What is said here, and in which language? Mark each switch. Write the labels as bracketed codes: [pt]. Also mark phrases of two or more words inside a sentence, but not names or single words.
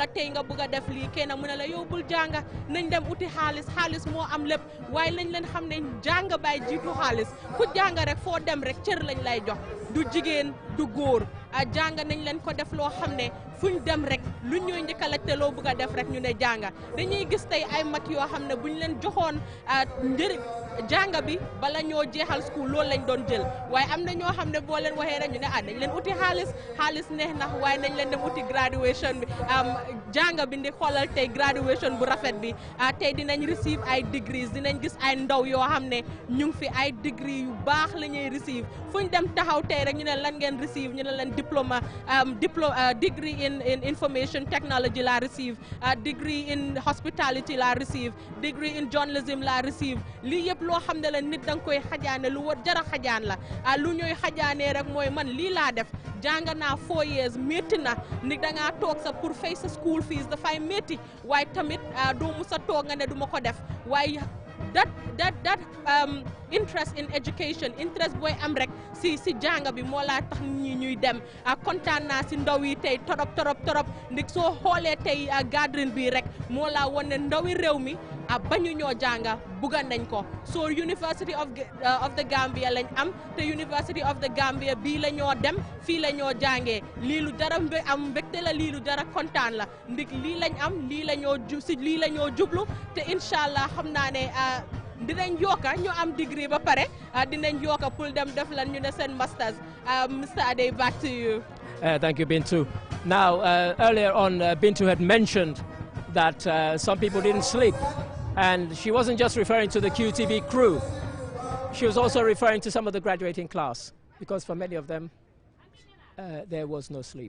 [wo] tey nga bëgg a def lii kenn mu ne la yow bul jàng nañ dem uti xaalis moo am lépp waaye lañ leen xam ne jàng bay jiitu xaalis ku jàng rek foo dem rek cër lañ lay jox du jigéen du góor jàng nañ leen ko def loo xam ne fuñ dem rek lu ñuy njëkk a laajte loo bëgg a def rek ñu ne jàng dañuy gis tey ay mag yoo xam ne buñ leen joxoon njëriñ jàng bi bala ñoo jeexal school loolu lañ doon jël waaye am na ñoo xam ne boo leen waxee rek ñu ne nañ leen uti xaalis neex na waaye nañ leen dem uti graduation bi jàng bi ndi xoolal tey graduation bu rafet bi tey dinañ receive ay degrees dinañ gis ay ndaw yoo xam ne ñu ngi fi ay degree yu baax la ñuy receive fuñ dem taxaw tey rek ñu ne lan ngeen receive ñu ne leen diploma [en] degree in information technology [wo] la receive, [en] degree in hospitality [wo] la receive, [en] degree in journalism [wo] la receive. Li yëpp loo xam ne la nit danga koy xajaane lu war jara xajaan la lu ñuy xajaanee rek mooy man lii laa def jàng naa 4 years métti na nit dangaa toog sa pour fay sa school fees dafay métti waaye tamit doo musa toog nga ne duma ko def waaye [en] that interest in education, interest [wo] boy am rek si janga bi moo laa tax ñuy dem kontaan naa si ndaw yi tey torop ndik soo xoolee tey gathering bi rek moo laa wone ndawi réew mi bañu ñoo janga bugga nañ ko so University of the Gambia lañ am te University of the Gambia bii la ñoo dem fii la ñoo jàngee lii lu dara am mbégte la lii lu dara kontaan la ndik lii lañ am lii la ñoo lii la ñoo jublu te inshallah xam naa ne dinañ yokka ñu am degree ba pare dinañ yokka pour dem def lan ñu ne seen masters. [en] Mr. Ade, back to you. Thank you, Bintu. Now, earlier on, Bintu had mentioned that some people didn't sleep, and she wasn't just referring to the QTV crew. She was also referring to some of the graduating class, because for many of them, there was no sleep.